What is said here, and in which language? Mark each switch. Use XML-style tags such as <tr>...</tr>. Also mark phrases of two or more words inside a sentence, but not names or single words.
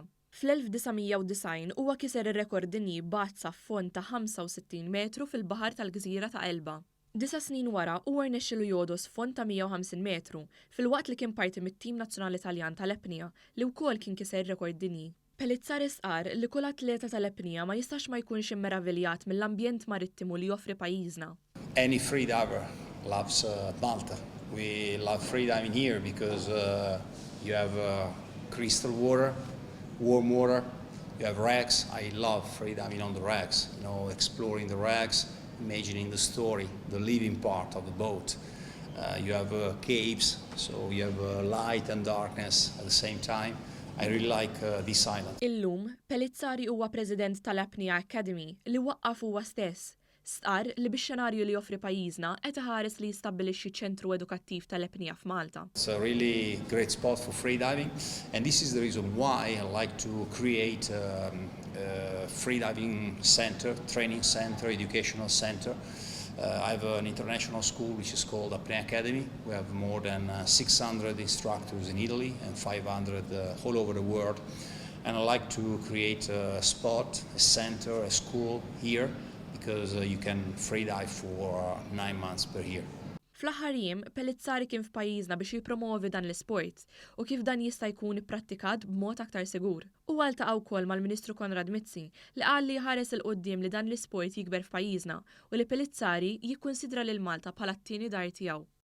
<mt>Fl-1990 huwa kiser ir-rekord dinji bazza f'fond ta' 65 metru fil-baħar tal-Gżira ta' Elba. 9 snin wara huwa rnexxielu jogħdos fond ta' 150 metru filwaqt li kien parti mit-tim nazzjonali Taljan tal-apnea li wkoll kien kiser rekord dinji. Pelizzari sqar li kull atleta tal-apnea ma jistax ma jkunx immeraviljat mill-ambjent marittimu li joffri pajjiżna.</mt> <en>Any freediver loves Malta. We love freediving here because you have crystal water, warm water, you have wrecks. I love freediving on the wrecks, exploring the wrecks, imagining the story, the living part of the boat. You have caves, so you have light and darkness at the same time. I really like this island.</en> <mt>Illum, Pelizzari huwa President tal-Apnea Academy li waqqaf huwa stess. Stqar li bix-xenarju li joffri pajjiżna qed iħares li jistabbilixxi ċentru edukattiv tal-apnea f'Malta.</mt> <en>It's a really great spot for freediving, and this is the reason why I like to create a freediving center, training center, educational center. I have an international school which is called Apnea Academy. We have more than 600 instructors in Italy and 500 all over the world. And I like to create a spot, a center, a school here because you can freedive for 9 months per year.</en> <mt>Fl-aħħar jiem, Pelizzari kien f'pajjiżna biex jippromovi dan l-isport u kif dan jista' jkun ipprattikat b'mod aktar sigur. U ltaqa' wkoll mal-Ministru Konrad Mizzi li qal li jħares il quddiem li dan l-isport jikber f'pajjiżna u li Pelizzari jikkunsidra lil Malta bħala t-tieni dar tiegħu.</mt>